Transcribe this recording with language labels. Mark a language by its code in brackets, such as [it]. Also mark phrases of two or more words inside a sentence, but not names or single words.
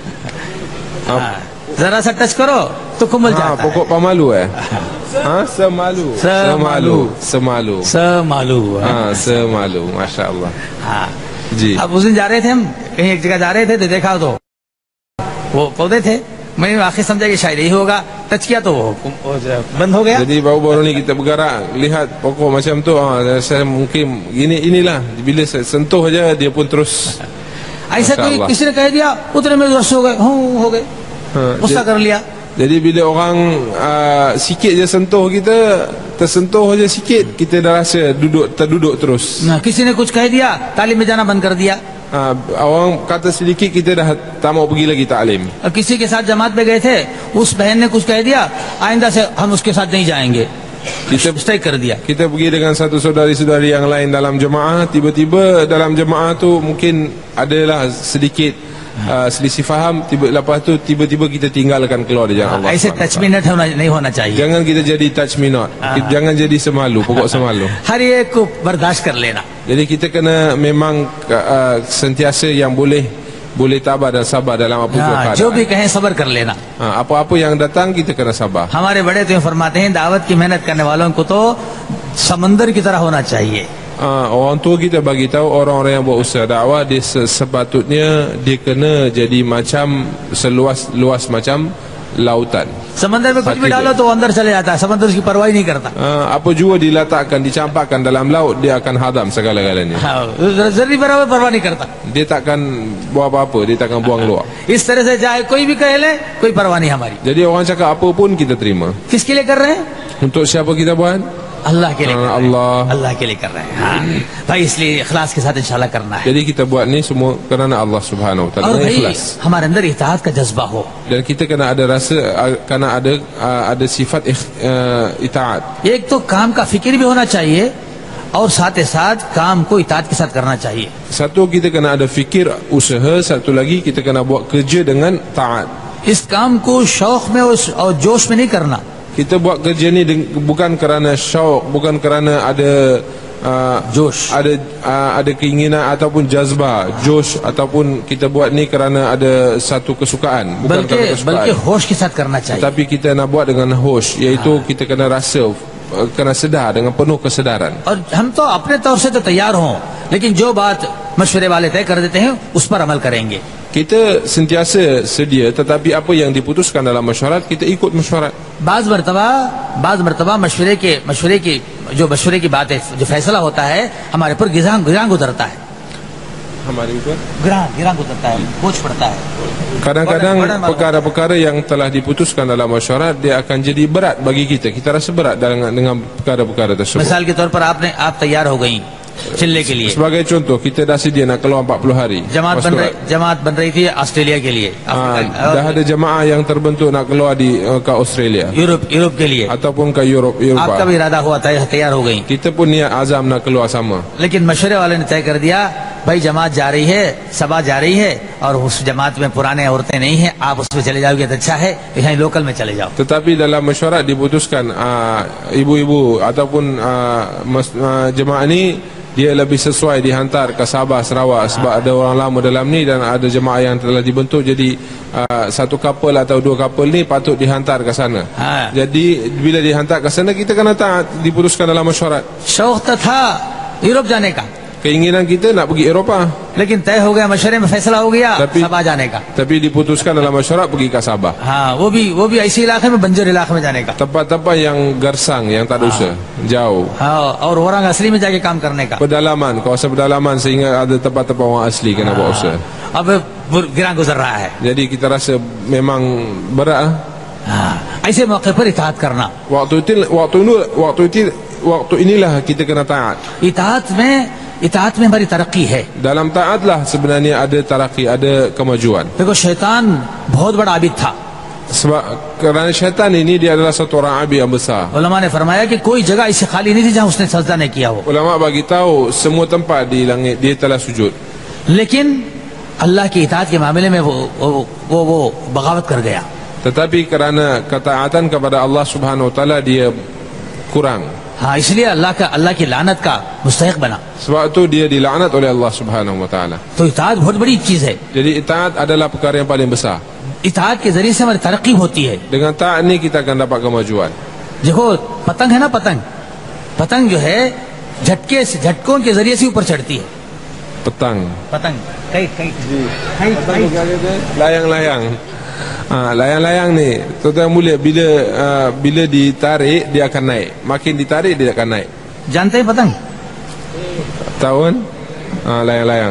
[hi] जरा सा टच करो तो कुमल जाता है. [ms] Pokok pamalu Semalu. [ar] ما شاء الله. [hi] जी. अब उस दिन जा रहे थे हम कहीं एक जगह जा रहे थे तो देखा तो वो पौधे थे. मैंने आखिर समझा कि शायद यही होगा, टच किया तो वो बंद हो गया. [ms] Jadi baru-baru ni kita bergerak lihat pokok macam tu, saya mungkin inilah bila saya sentuh aja dia pun terus. [hi] ऐसा कोई किसी ने कह दिया उतने में रस हो गए, गुस्सा कर लिया. [ms] Jadi bila orang sikit je sentuh kita, tersentuh aja sikit, kita dah rasa terduduk terus. [hi] किसी ने कुछ कह दिया, तालीम में जाना बंद कर दिया. [ms] Orang kata sedikit kita dah tak mau pergi lagi taklim. [hi] किसी के साथ जमात में गए थे, उस बहन ने कुछ कह दिया, आइंदा से हम उसके साथ नहीं जाएंगे, stay कर दिया. [ms] Kita pergi dengan satu saudari-saudari yang lain dalam jemaah, tiba-tiba dalam jemaah tu mungkin adalah sedikit selisih faham, lepas tu tiba-tiba kita tinggalkan keluar dari jalan Allah. [hi] ऐसे [en] touch minute [hi] नहीं होना चाहिए. [ms] Jangan kita jadi [en] touch me not. [ms] Jangan jadi semalu, pokok semalu. [hi] हर एक को बर्दाश्त कर लेना. [ms] Jadi kita kena memang sentiasa yang boleh tabah dan sabar dalam apa keadaan. [hi] जो भी कहें सबर कर लेना. [ms] Apa-apa yang datang kita kena sabar. [hi] हमारे बड़े तो फरमाते हैं दावत की मेहनत करने वालों को तो समंदर की तरह होना चाहिए. [ms] Orang tua kita bagi tahu orang-orang yang buat usaha dakwah dia sepatutnya dia kena jadi macam seluas macam lautan. [hi] समंदर में कुछ भी डालो तो अंदर चले जाता है, समंदर उसकी परवाह नहीं करता. [ms] Apa jua diletakkan, dicampakkan dalam laut, dia akan hadam segala-galanya. [hi] जर्री बराबर परवाह नहीं करता. [ms] Dia takkan buat apa-apa, dia takkan buang luar. [hi] इस तरह से चाहे कोई भी कह ले, कोई परवाह नहीं हमारी. [ms] Jadi orang cakap apa pun kita terima. [hi] किसके लिए कर रहे हैं? [ms] Untuk siapa kita buat? [hi] अल्लाह के लिए कर रहे हैं, Allah. अल्लाह के लिए कर रहे हैं। हाँ भाई, इसलिए इखलास के साथ इंशाल्लाह करना है। [ms] Jadi kita buat ni semua kerana Allah [ar] سبحانه وتعالى, [hi] और [ms] dengan [hi] भाई [ms] ikhlas. [hi] हमारे अंदर इताअत का जज्बा हो। [ms] Dan kita kena ada rasa, kena ada sifat itaat. [hi] एक तो काम का फिक्र भी होना चाहिए और साथ ही साथ काम को इताअत के साथ करना चाहिए। [ms] Satu, kita kena ada fikir usaha. Satu lagi, kita kena buat kerja dengan taat. [hi] इस काम को शौक में और जोश में नहीं करना। [ms] Kita buat kerja ni bukan kerana syauq, bukan kerana ada [hi] जोश, [ms] ada keinginan ataupun jazbah, josh, ataupun kita buat ni kerana ada satu kesukaan, bukan kerana kesukaan. [hi] बल्कि होश के साथ करना चाहिए। [ms] Tapi kita nak buat dengan hosh, iaitu kita kena rasa, kena sedar dengan penuh kesedaran. [hi] और हम तो अपने तौर से तो तैयार हों, लेकिन जो बात मशवरे वाले तय कर देते हैं उस पर अमल करेंगे। [ms] Kita sentiasa sedia, tetapi apa yang diputuskan dalam mesyuarat, kita ikut mesyuarat. [hi] बाज मरतबा मशवरे की बात है, जो फैसला होता है हमारे पर गिरां गुजरता है, Hamarin pun. गिरां गुजरता है, बोझ पड़ता है। [ms] Kadang-kadang perkara-perkara yang telah diputuskan dalam mesyuarat, dia akan jadi berat bagi kita. Kita rasa berat dengan perkara-perkara tersebut. [hi] मिसाल के तौर पर आप तैयार हो गई चलने के लिए। [ms] Sebagai contoh, kita dah sedia nak keluar 40 hari. [hi] जमात बन रही थी ऑस्ट्रेलिया के लिए, [ms] dah ada jemaah yang terbentuk nak keluar ke Australia [hi] यूरोप के लिए, [ms] ataupun ke Eropah. [hi] आपका भी इरादा हुआ, तैयार हो गई। [ms] Kita pun niat azam nak keluar sama. [hi] लेकिन मशवरे वाले ने तय कर दिया, भाई जमात जा रही है, सभा जा रही है, और उस जमात में पुराने औरतें नहीं हैं, आप उसमें चले जाओगे तो अच्छा है, यहाँ लोकल में चले जाओ। [ms] Tetapi dalam mesyuarat diputuskan ibu-ibu ataupun jemaah ni dia lebih sesuai dihantar ke Sabah, Sarawak, sebab ada orang lama dalam ni dan ada jemaah yang telah dibentuk. Jadi satu couple atau dua couple ni patut dihantar ke sana. Jadi bila dihantar ke sana, kita kena taat, diputuskan dalam mesyuarat. [hi] शौक तो था यूरोप जाने का, [ms] Keinginan kita nak pergi Eropah, [hi] लेकिन तय हो गया, मशवरे में फैसला हो गया सभा जाने का। [ms] tapi diputuskan dalam mesyuarat pergi ke Sabah. [hi] हाँ, वो भी ऐसे इलाके में, बंजर इलाके में जाने का। [ms] Tempat-tempat yang gersang, yang tak ada usaha, jauh. [hi] हाँ, और [ms] orang asli [hi] में जाके काम करने का। [ms] Pedalaman, kawasan pedalaman, sehingga ada tempat-tempat orang asli kena buat usaha. [hi] अब गिरां गुजर रहा है। [ms] Jadi kita rasa memang berat. [hi] ऐसे मौके पर इताअत करना। [ms] Waktu inilah kita kena taat. [hi] इताअत में हमारी तरक्की है। [ms] Dalam taatlah sebenarnya ada taraqi, ada kemajuan. [hi] देखो शैतान बहुत बड़ा आबिद था। [ms] Sebab kerana syaitan ini dia adalah satu orang abid yang besar. [hi] उलमा ने फरमाया कि कोई जगह ऐसी खाली नहीं थी जहाँ उसने सजदा नहीं किया हो। [ms] Ulama bagi tahu semua tempat di langit dia telah sujud. [hi] लेकिन अल्लाह की इताअत के मामले में वो बगावत कर गया। [ms] Tetapi kerana ketaatan kepada Allah [ar] سبحانه وتعالى [ms] dia kurang. [hi] हाँ, इसलिए अल्लाह की लानत का मुस्तहिक बना। [ms] Sebab tu dia dilaknat oleh Allah [ar] سبحانه وتعالى. [hi] तो इताअत बहुत बड़ी चीज है। [ms] Jadi itaat adalah perkara yang paling besar. [hi] इताअत के जरिए से हमारी तरक्की होती है। [ms] Dengan taat ni kita akan dapat kemajuan. [hi] देखो पतंग है ना, पतंग जो है झटकों के जरिए से ऊपर चढ़ती है। [ms] Petang. [hi] पतंग [ms] Layang-layang. Layang-layang ni, tuan-tuan mulia, bila ditarik dia akan naik. Makin ditarik dia akan naik. [hi] जानते हैं पतंग? [ms] Tahu kan? Layang-layang.